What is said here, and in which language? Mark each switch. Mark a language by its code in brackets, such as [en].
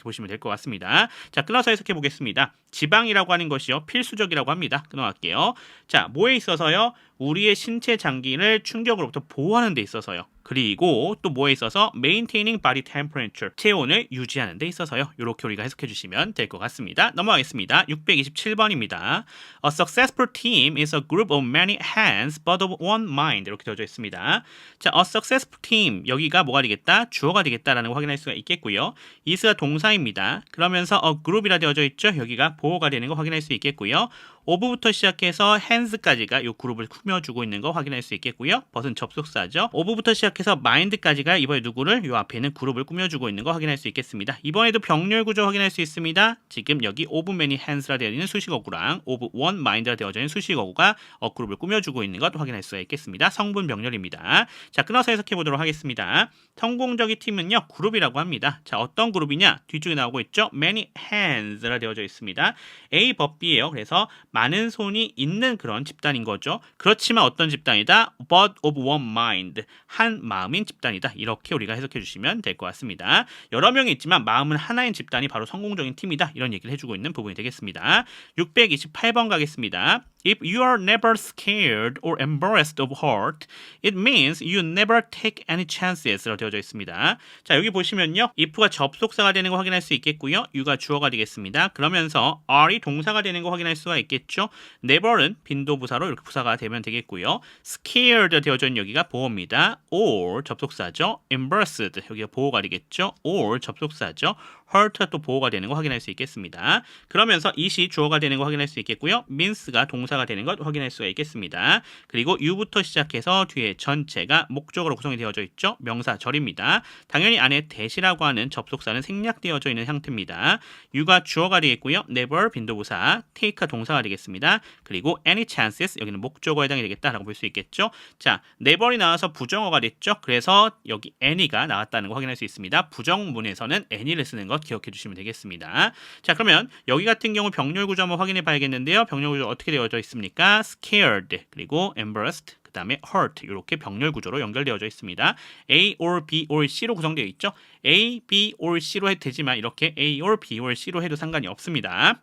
[ko] 이렇게 보시면 될 것 같습니다. 자, 끊어서 해석해 보겠습니다. 지방이라고 하는 것이요. 필수적이라고 합니다. 끊어갈게요. 자, 뭐에 있어서요? 우리의 신체 장기를 충격으로부터 보호하는 데 있어서요. 그리고 또 뭐에 있어서 [en] maintaining body temperature, [ko] 체온을 유지하는 데 있어서요. 이렇게 우리가 해석해 주시면 될 것 같습니다. 넘어가겠습니다. 627번입니다. [en] A successful team is a group of many hands but of one mind. [ko] 이렇게 되어져 있습니다. 자, [en] a successful team, [ko] 여기가 뭐가 되겠다? 주어가 되겠다라는 거 확인할 수가 있겠고요. is가 동사입니다. 그러면서 [en] a group [ko] 이라 되어져 있죠. 여기가 보호가 되는 거 확인할 수 있겠고요. of부터 시작해서 hands까지가 이 그룹을 꾸며주고 있는 거 확인할 수 있겠고요. but은 접속사죠. of부터 시작해서 mind까지가 이번에 누구를 이 앞에 있는 그룹을 꾸며주고 있는 거 확인할 수 있겠습니다. 이번에도 병렬 구조 확인할 수 있습니다. 지금 여기 [en] of many hands [ko] 라 되어 있는 수식어구랑 [en] of one mind [ko] 라 되어져 있는 수식어구가 그룹을 꾸며주고 있는 것 확인할 수가 있겠습니다. 성분 병렬입니다. 자, 끊어서 해석해 보도록 하겠습니다. 성공적인 팀은요, 그룹이라고 합니다. 자, 어떤 그룹이냐? 뒤쪽에 나오고 있죠? [en] many hands [ko] 라 되어져 있습니다. A 법 B예요. 그래서 많은 손이 있는 그런 집단인 거죠. 그렇지만 어떤 집단이다? [en] but of one mind. [ko] 한 마음인 집단이다. 이렇게 우리가 해석해 주시면 될 것 같습니다. 여러 명이 있지만 마음은 하나인 집단이 바로 성공적인 팀이다. 이런 얘기를 해주고 있는 부분이 되겠습니다. 628번 가겠습니다. [en] If you are never scared or embarrassed of hurt, it means you never take any chances [ko] 라고 되어져 있습니다. 자, 여기 보시면요. if가 접속사가 되는 거 확인할 수 있겠고요. you가 주어가 되겠습니다. 그러면서 are이 동사가 되는 거 확인할 수가 있겠죠. never은 빈도부사로 이렇게 부사가 되면 되겠고요. scared 되어져 있는 여기가 보어입니다. or 접속사죠. embarrassed 여기가 보어가 되겠죠. or 접속사죠. hurt가 또 보어가 되는 거 확인할 수 있겠습니다. 그러면서 it이 주어가 되는 거 확인할 수 있겠고요. means가 동사가 되는 것 확인할 수가 있겠습니다. 그리고 you부터 시작해서 뒤에 전체가 목적으로 구성이 되어져 있죠. 명사절입니다. 당연히 안에 that이라고 하는 접속사는 생략되어져 있는 형태입니다. you가 주어가 되겠고요. never 빈도부사, take가 동사가 되겠습니다. 그리고 [en] any chances [ko] 여기는 목적어에 해당이 되겠다라고 볼 수 있겠죠. 자, never이 나와서 부정어가 됐죠. 그래서 여기 any가 나왔다는 거 확인할 수 있습니다. 부정문에서는 any를 쓰는 것 기억해 주시면 되겠습니다. 자, 그러면 여기 같은 경우 병렬 구조 한번 확인해 봐야겠는데요. 병렬 구조 어떻게 되어져 있습니까? scared, 그리고 embarrassed, 그 다음에 hurt 이렇게 병렬 구조로 연결되어져 있습니다. [en] A or B or C [ko] 로 구성되어 있죠. [en] A, B or C [ko] 로 해도 되지만 이렇게 A or B or C로 해도 상관이 없습니다.